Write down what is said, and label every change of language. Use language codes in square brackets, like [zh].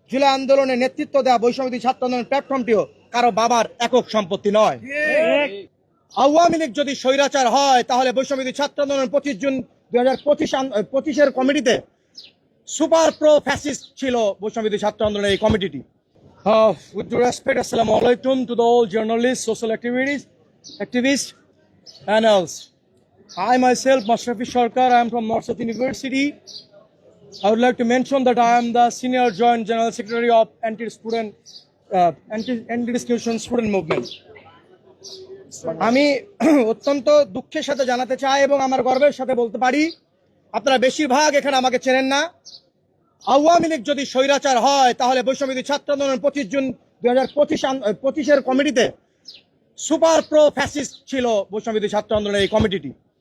[bn] জুলাই আন্দোলনে নেতৃত্ব দেওয়া বৈষম্যবিরোধী ছাত্র আন্দোলন প্ল্যাটফর্মটিও কারো বাবার একক সম্পত্তি নয়। আওয়ামী লীগ যদি স্বৈরাচার হয় তাহলে বৈষম্যবিরোধী ছাত্র আন্দোলন 25 জুন 2025 কমিটিতে সুপার প্রো ফ্যাসিস্ট ছিল বৈষম্যবিরোধী ছাত্র আন্দোলনের এই কমিটিটি। [en] With due respect, assalamu alaikum to the all journalists, social activists, and else. I myself, Mashrafi Sarkar, I am from North University. I would like to mention that I am the Senior Joint General Secretary of Anti-Discrimination Student Movement. [bn] আমি অত্যন্ত দুঃখের সাথে জানাতে চাই এবং আমার গর্বের সাথে বলতে পারি, আপনারা বেশিরভাগ এখানে আমাকে চেনেন না। আওয়ামী লীগ যদি স্বৈরাচার হয় তাহলে বৈষম্যবিরোধী ছাত্র আন্দোলন 25 জুন 2025 কমিটিতে সুপার প্রো ফ্যাসিস্ট ছিল বৈষম্যবিরোধী ছাত্র আন্দোলনের এই কমিটিটি।